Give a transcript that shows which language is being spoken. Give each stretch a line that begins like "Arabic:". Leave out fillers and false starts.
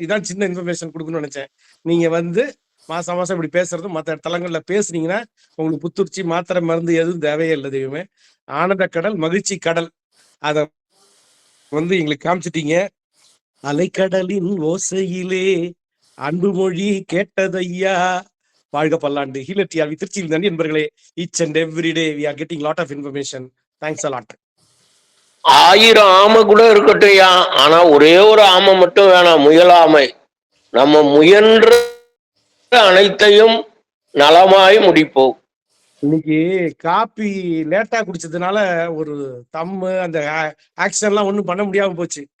Tamil: இதான் சின்ன இன்ஃபர்மேஷன் கொடுக்கணும்னு நினைச்சேன். நீங்க வந்து மாசம் மாசம் இப்படி பேசுறதும் மற்ற தளங்கள்ல பேசுனீங்கன்னா உங்களுக்கு புத்துணர்ச்சி, மாத்திரை, மருந்து எதுவும் தேவையே இல்லை தெய்வமே. ஆனந்த கடல், மகிழ்ச்சி கடல், அத வந்து எங்களுக்கு காமிச்சிட்டீங்க. அலைக்கடலின் ஓசையிலே அன்பு மொழி கேட்டதையா, வாழ்க பல்லாண்டு. ஹீலர் டிஆர்வி திருச்சியில் தான் என்பர்களே.
English: Each and every day we are getting lot of information. Thanks a lot.
Tamil: 1000 ஆமை கூட இருக்கட்டையா, ஆனா ஒரே ஒரு ஆமை மட்டும் வேணாம், முயலாமை. நம்ம முயன்ற அனைத்தையும் நலமாய் முடிப்போம். இன்னைக்கு காப்பி லேட்டா குடிச்சதுனால ஒரு தம்மு அந்த ஆக்ஷன்லாம் ஒன்றும் பண்ண முடியாம போச்சு.